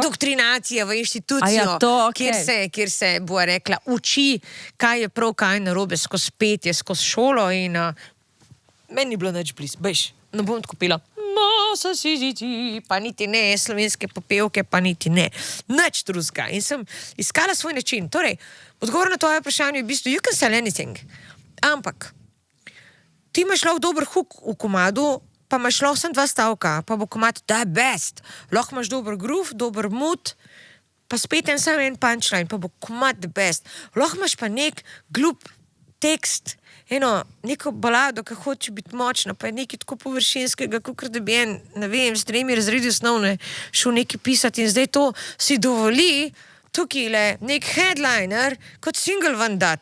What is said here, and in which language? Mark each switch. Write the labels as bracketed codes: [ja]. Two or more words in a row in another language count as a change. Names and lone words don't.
[sl] Indoktrinacija v institucijo, kjer se bo rekla, uči, kaj je prav, kaj je narobe skozi petje, skozi šolo in meni ni bilo nič blizu, bež, ne bom tako pila. Masa si ti, pa niti ne, slovenske popevke, pa niti ne. Nič drugega. In sem iskala svoj način. Torej, odgovor na tvoje vprašanje je v bistvu, [en] you can sell anything. [sl] Ampak, ti imaš lahko dober hook v komadu, pa imaš lahko sem 2 stavka, pa bo komad [en] the best. [sl] Lahko imaš dober groove, dober mood, pa spet samo en punchline, pa bo komad [en] the best. [sl] Lahko imaš pa nek glup tekst, neko balado, ki hoče biti močna, pa je nekaj tako površinskega, kot da bi ne vem, s 3 razredi osnovne šel nekaj pisati in zdaj to si dovoli tukaj nek headliner kot single van dat.